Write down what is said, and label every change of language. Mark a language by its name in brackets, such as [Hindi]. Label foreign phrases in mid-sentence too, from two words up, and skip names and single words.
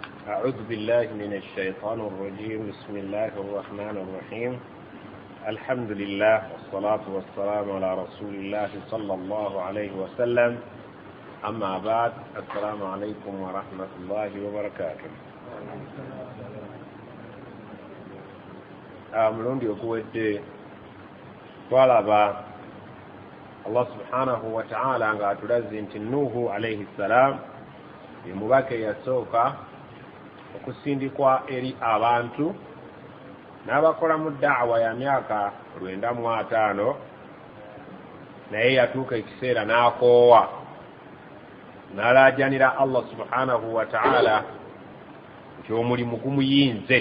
[Arabic] أعوذ بالله من الشيطان الرجيم. بسم الله الرحمن الرحيم. الحمد لله والصلاة والسلام على رسول الله صلى الله عليه وسلم. أما بعد، السلام عليكم ورحمة الله وبركاته. [Ganda] mulundi okuwedde twalaba Allah [Arabic] سبحانه وتعالى [Ganda] nga atulaze nti Nuhu [Arabic] عليه السلام [Ganda] ye mubaka yasooka okusindikwa eri abantu n'abakola mu da'wa ya myaka 95, naye yatuuka ekiseera n'akoowa n'alaajanira Allah [Arabic] سبحانه وتعالى [Ganda] nti omulimu gumuyinze.